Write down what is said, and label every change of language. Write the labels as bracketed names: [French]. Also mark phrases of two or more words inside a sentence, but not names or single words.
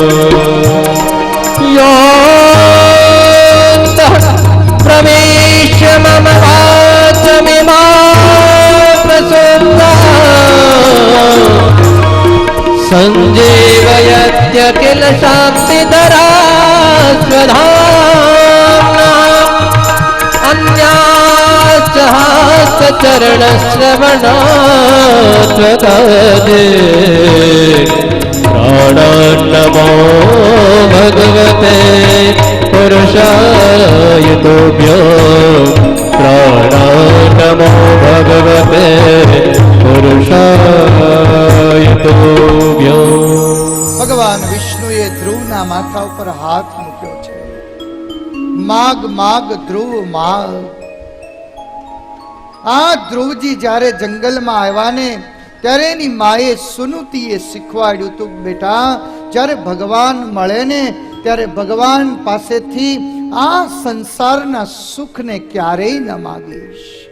[Sanskrit] યોऽन्तઃ પ્રવિશ્ય મમ વાચમિમાં પ્રસન્નાં સંજીવયત્યખિલ શાંતિધરા સ્વધામ્ના अन्याश्च हस्तचरणश्रवणात्वतदे प्राणान्नमो भगवते पुरुषाय तुभ्यं प्राणान्नमो भगवते પુરુષાય તુભ્યં. [Gujarati] ભગવાન વિષ્ણુએ ધ્રુવના માથા ઉપર હાથ મૂક્યો છે. માગ માગ ધ્રુવ માગ. આ ધ્રુવજી જ્યારે જંગલમાં આવ્યા ને ત્યારે એની માએ સુનુતીએ શીખવાડ્યું તું, બેટા જ્યારે ભગવાન મળે ને ત્યારે ભગવાન પાસેથી આ સંસારના સુખને ક્યારેય ન માગીશ.